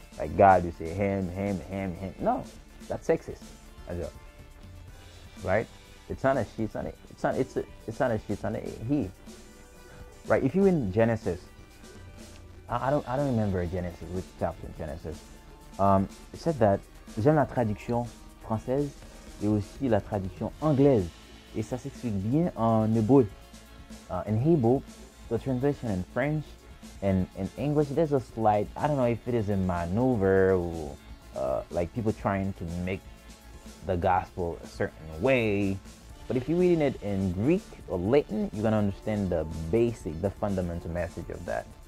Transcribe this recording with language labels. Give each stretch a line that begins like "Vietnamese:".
English: Like God, you say him. No, that's sexist as well, right? It's not a she. It's not a she. It's not a he, right? If you in Genesis, I don't remember Genesis, which chapter in Genesis. It said that
French: j'aime la traduction française et aussi la traduction anglaise, et ça s'explique bien en hébreu.
English: In Hebrew, the translation in French and in English, there's a slight, I don't know if it is a maneuver or like people trying to make the gospel a certain way. But if you're reading it in Greek or Latin, you're going to understand the basic, the fundamental message of that.